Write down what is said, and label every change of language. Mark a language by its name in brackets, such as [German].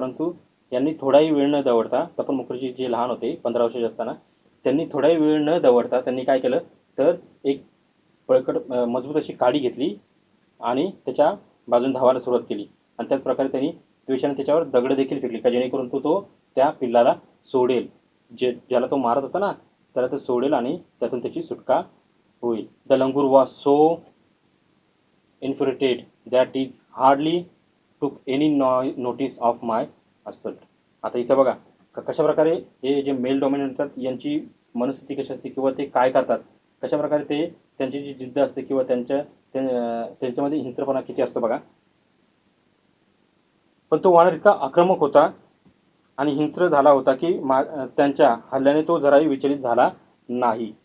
[Marathi] परंतु यांनी थोडाही वेळ न दवडता तपन मुखर्जी जे लहान होते 15 वर्षाचे असताना त्यांनी थोडाही वेळ न दवडता त्यांनी काय केलं तर एक बळकट मजबूत अशी काडी घेतली आणि त्याच्या बाजून धावायला सुरुवात केली. आणि त्याच प्रकारे त्यांनी द्वेषाने त्याच्यावर दगड देखील फेकली का जेणेकरून तो त्या पिल्लाला सोडेल, ज्याला तो मारत होता ना त्याला तो सोडेल आणि त्यातून त्याची सुटका होईल. [English] The langur was so infuriated that it hardly took any notice of my assault. [Marathi] आता इथं बघा कशा प्रकारे हे जे मेल डॉमिनंट असतात यांची मनस्थिती कशी असते किंवा ते काय करतात कशा प्रकारे ते त्यांची जी जिद्द असते किंवा त्यांच्यामध्ये हिंस्रपणा किती असतो बघा. पण तो वानर इतका आक्रमक होता आणि हिंस्र झाला होता की त्यांच्या हल्ल्याने तो जराही विचलित झाला नाही.